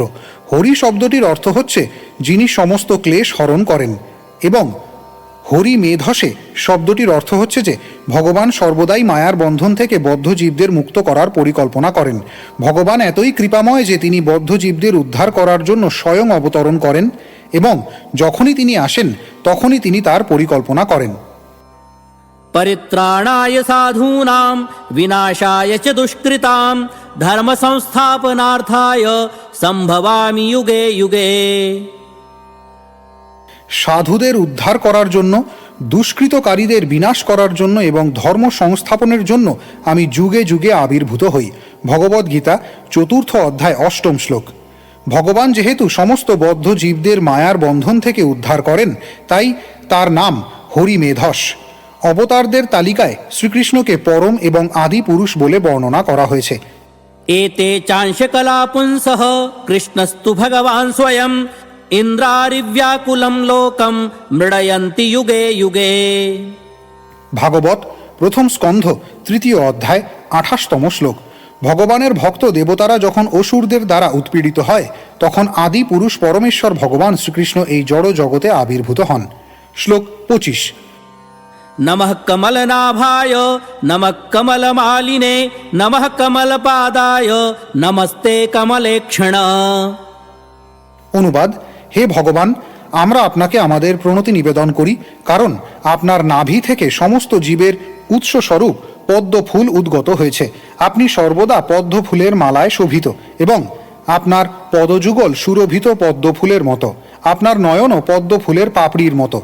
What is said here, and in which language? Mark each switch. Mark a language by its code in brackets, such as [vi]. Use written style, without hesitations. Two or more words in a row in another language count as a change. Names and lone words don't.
[bn] হরি শব্দটির অর্থ হচ্ছে যিনি সমস্ত ক্লেশ হরণ করেন, এবং হরি মেধসে শব্দটির অর্থ হচ্ছে যে ভগবান সর্বদাই মায়ার বন্ধন থেকে বদ্ধ জীবদের মুক্ত করার পরিকল্পনা করেন। ভগবান এতই কৃপাময় যে তিনি বদ্ধ জীবদের উদ্ধার করার জন্য স্বয়ং অবতরণ করেন এবং যখনই তিনি আসেন তখনই তিনি তার পরিকল্পনা করেন। [sa] परित्राणाय साधूनां विनाशाय च दुष्कृतां धर्म संस्थापनार्थाय संभवामि युगे युगे। [bn] সাধুদের উদ্ধার করার জন্য, দুষ্কৃতকারীদের বিনাশ করার জন্য এবং ধর্ম সংস্থাপনের জন্য আমি যুগে যুগে আবির্ভূত হই। ভগবদ্গীতা 4th অধ্যায় 8ম শ্লোক। ভগবান যেহেতু সমস্ত বদ্ধ জীবদের মায়ার বন্ধন থেকে উদ্ধার করেন, তাই তার নাম হরিমেধস। অবতারদের তালিকায় শ্রীকৃষ্ণকে পরম এবং আদি পুরুষ বলে বর্ণনা করা হয়েছে। [sa] एते चांशकला पुंसः कृष्णस्तु भगवान् स्वयं इन्द्रारिव्याकुलं लोकं मृडयन्ति युगे युगे। [bn] ভাগবত 1ম স্কন্ধ 3য় অধ্যায় 28তম শ্লোক। ভগবানের ভক্ত দেবতারা যখন অসুরদের দ্বারা উৎপীড়িত হয়, তখন আদি পুরুষ পরমেশ্বর ভগবান শ্রীকৃষ্ণ এই জড় জগতে আবির্ভূত হন। শ্লোক 25। [sa] नमः कमलनाभाय नमः कमलमालिने नमः कमलपादाय नमस्ते कमलेक्षण। [bn] অনুবাদ: হে ভগবান, আমরা আপনাকে আমাদের প্রণতি নিবেদন করি, কারণ আপনার নাভি থেকে সমস্ত জীবের উৎসস্বরূপ পদ্ম ফুল উদ্গত হয়েছে। আপনি সর্বদা পদ্ম ফুলের মালায় শোভিত এবং আপনার পদযুগল সুরভিত পদ্ম ফুলের মতো, আপনার নয়নও পদ্ম ফুলের পাপড়ির মতো।